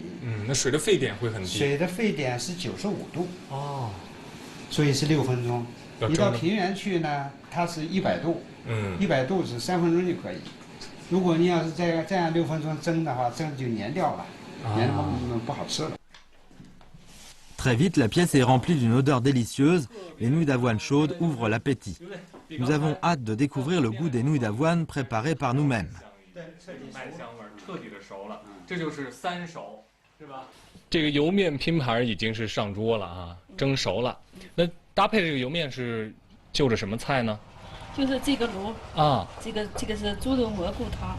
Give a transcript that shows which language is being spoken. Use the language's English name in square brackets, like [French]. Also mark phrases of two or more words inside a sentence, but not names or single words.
[Chinese] 那水的沸点会很低。水的沸点是95度。哦。所以是6分钟。你到平原去呢，它是100度。100度是3分钟就可以。如果你要是这样6分钟蒸的话，蒸就粘掉了，粘不好吃了。 [French] Très vite, la pièce est remplie d'une odeur délicieuse. Les nouilles d'avoine chaudes ouvrent l'appétit. Nous avons hâte de découvrir le goût des nouilles d'avoine préparées par nous-mêmes. [Chinese] 这个油面拼盘已经是上桌了啊，蒸熟了。那搭配这个油面是就着什么菜呢？就是这个卤啊，这个是猪肉蘑菇汤。